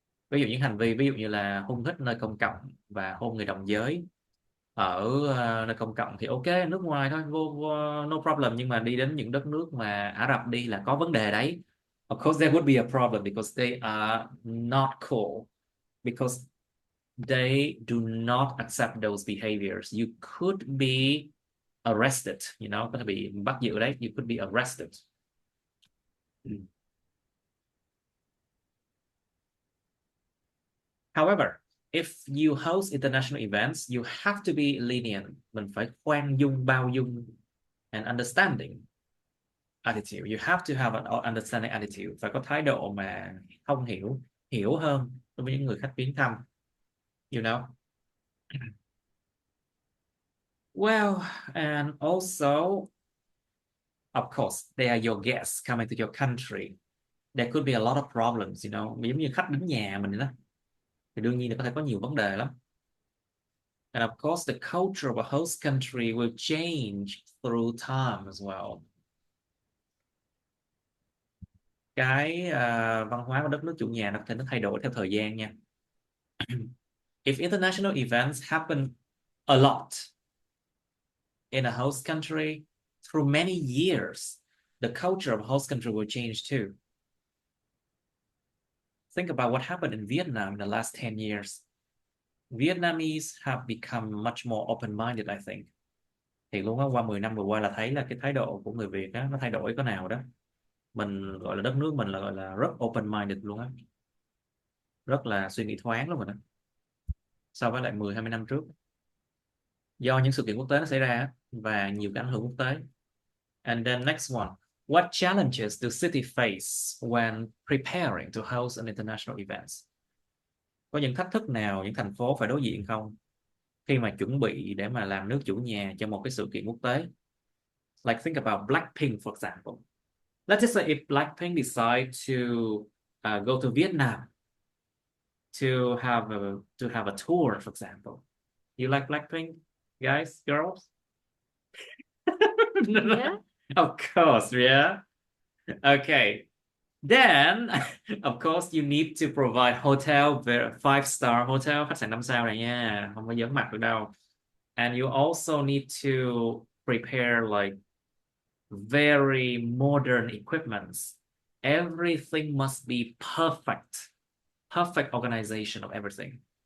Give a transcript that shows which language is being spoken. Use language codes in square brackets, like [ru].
[vi] Ví dụ những hành vi ví dụ như là hôn hít nơi công cộng và hôn người đồng giới ở nơi công cộng thì ok, nước ngoài thôi, vô [en] no problem. [vi] Nhưng mà đi đến những đất nước mà Ả Rập đi là có vấn đề đấy. [en] Of course there would be a problem because they are not cool, because they do not accept those behaviors. You could be arrested, you know, [vi] có thể bị bắt giữ đấy. [en] You could be arrested. However, if you host international events, you have to be lenient. [vi] Mình phải khoan dung, bao dung, [en] and understanding attitude. You have to have an understanding attitude. [vi] Phải có thái độ mà thông hiểu hơn đối với những người khách viếng thăm. [en] You know? Well, and also, of course, they are your guests coming to your country. There could be a lot of problems, you know. [vi] Giống như khách đến nhà mình đó, thì đương nhiên là có thể có nhiều vấn đề lắm. [en] And of course, the culture of a host country will change through time as well. [vi] Cái văn hóa của đất nước chủ nhà nó có thể nó thay đổi theo thời gian nha. [en] If international events happen a lot in a host country through many years, the culture of a host country will change too. Think about what happened in Vietnam in the last 10 years. Vietnamese have become much more open-minded, I think. [vi] Thì luôn á, qua 10 năm vừa qua là thấy là cái thái độ của người Việt á, nó thay đổi có nào đó. Mình gọi là đất nước mình là gọi là rất open-minded luôn á. Rất là suy nghĩ thoáng luôn rồi đó. So với lại 10-20 năm trước. Do những sự kiện quốc tế nó xảy ra và nhiều cái ảnh hưởng quốc tế. [en] And then next one. What challenges do cities face when preparing to host an international event? [vi] Có những thách thức nào những thành phố phải đối diện không khi mà chuẩn bị để mà làm nước chủ nhà cho một cái sự kiện quốc tế? [en] Like think about Blackpink, for example. Let's just say if Blackpink decide to go to Vietnam to have a tour, for example. You like Blackpink, guys, girls? Yeah. Of course, yeah. Okay. Then, of course, you need to provide hotel, 5-star hotel, [vi] khách sạn 5 sao này nha, không có giỡn mặt được đâu. [en] And you also need to prepare like very modern equipments. Everything must be perfect. Perfect organization of everything.